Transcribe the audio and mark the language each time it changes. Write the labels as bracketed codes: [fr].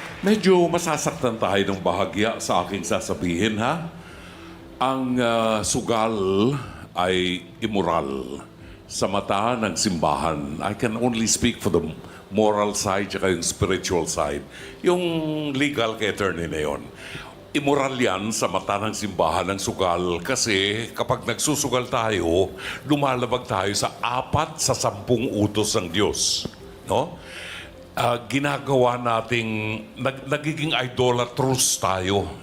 [tl] Medyo masasaktan tayo ng bahagya sa aking sasabihin, ha? Ang sugal ay immoral sa mata ng simbahan. [en] I can only speak for the moral side [tl] at yung [en] spiritual side. [tl] Yung legal kay attorney na yun. Immoral yan sa mata ng simbahan ng sugal kasi kapag nagsusugal tayo, lumalabag tayo sa 4 sa 10 utos ng Diyos. No? Ginagawa nating, nagiging idolatrous tayo.